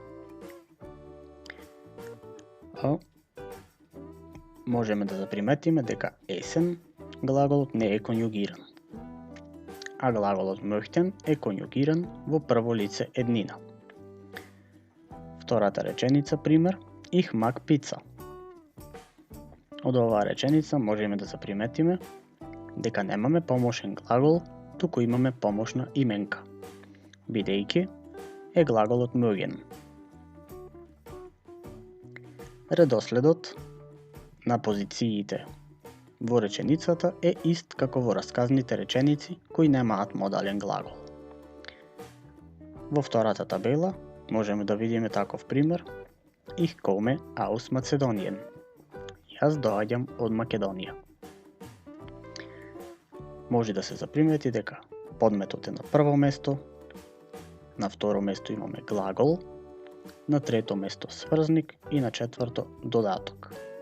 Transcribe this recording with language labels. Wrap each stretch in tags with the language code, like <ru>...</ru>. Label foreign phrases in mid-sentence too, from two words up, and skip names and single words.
<mk>Можеме да заприметиме дека essen глаголот не е конјугиран, а глаголот möchten е конјугиран во прво лице еднина. Втората реченица, пример,</mk> <de>Ich mag pizza.</de> <mk>Од оваа реченица можеме да заприметиме дека немаме помошен глагол, туку имаме помошна именка, бидејќи е глаголот mögen. Редоследот на позициите во реченицата е ист како во расказните реченици кои немаат модален глагол. Во втората табела можеме да видиме таков пример:</mk> <de>Ich komme aus Mazedonien.</de> <mk>Јас доаѓам од Македонија. Може да се запримети дека подметот е на прво место, На второ место имаме глагол, на трето место сврзник и на четврто додаток.</mk>